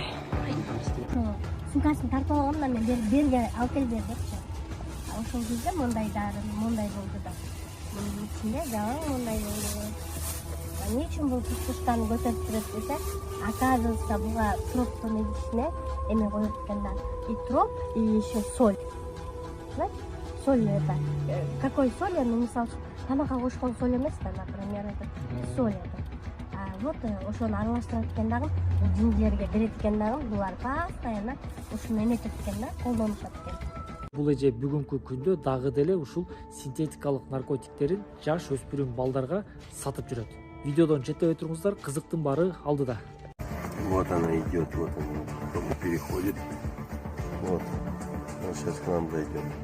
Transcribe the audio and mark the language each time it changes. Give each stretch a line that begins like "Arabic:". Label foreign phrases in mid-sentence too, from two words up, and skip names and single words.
Kyrgyz: Сумкасын тартып алгандан мен берге алып кел депчи. Ошол кезде мондай болду да. Мунун ичинде жалаң мондай болду. Эмне үчүн бул туштан көтөрүп турат десе, оказывается буга троптун ичине эме коюп экен да.
Russian: И троп, и еще соль. Знаете? Соль это. Какой соль? Ну,
Kyrgyz: мисалы, тамакка кошкон соль эмес да,
Russian: например, это соль это.
Kyrgyz: Вот ошону аралаштырат экен дагы, жиндилерге берет экен дагы, булар постоянно ушуну эметет экен да, колдонушат экен. Бул эже бүгүнкү күндө дагы деле ушул синтетикалык наркотиктерин жаш өспүрүм балдарга сатып жүрөт. Видеодон четтебей туруңуздар, кызыктын баары алдыда.
Russian: Вот она идет, вот она переходит. Вот. Он сейчас к нам зайдет.